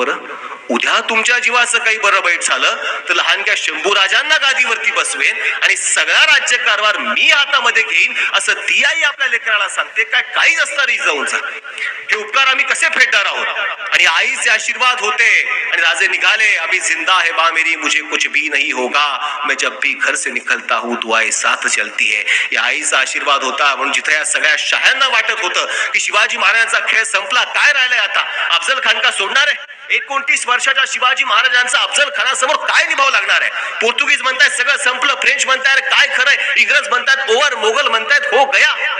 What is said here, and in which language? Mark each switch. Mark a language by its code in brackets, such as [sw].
[mr] बरं, उद्या तुमच्या जीवाचं काही बरं वाईट झालं तर लहानग्या शंभूराजांना गादीवरती बसवेन आणि सगळा राज्यकारभार मी हातामध्ये घेईन असं ती आई आपल्या लेकराला सांगते. काय काही नसणार जिजाऊंचा. हे उपकार आम्ही कसे फेडणार आहोत? आणि आईचे आशीर्वाद होते आणि राजे निघाले. [hi] अभी जिंदा है बा मेरी, मुझे कुछ भी नहीं होगा, मैं जब भी घर से निकलता हूँ दुआएं साथ चलती है. [mr] या आईचा आशीर्वाद होता. म्हणून जिथे या सगळ्या शहांना वाटत होतं की शिवाजी महाराजांचा खेळ संपला, काय राहिलाय आता, अफजल खान का सोडणार आहे? 29 वर्षाच्या शिवाजी महाराजांचा अफजल खानासमोर काय निभाव लागणार आहे? पोर्तुगीज म्हणतात सगळं संपलं, फ्रेंच म्हणतात काय खरंय, इंग्रज म्हणतात ओव्हर, मोगल म्हणतात [hi] हो गया.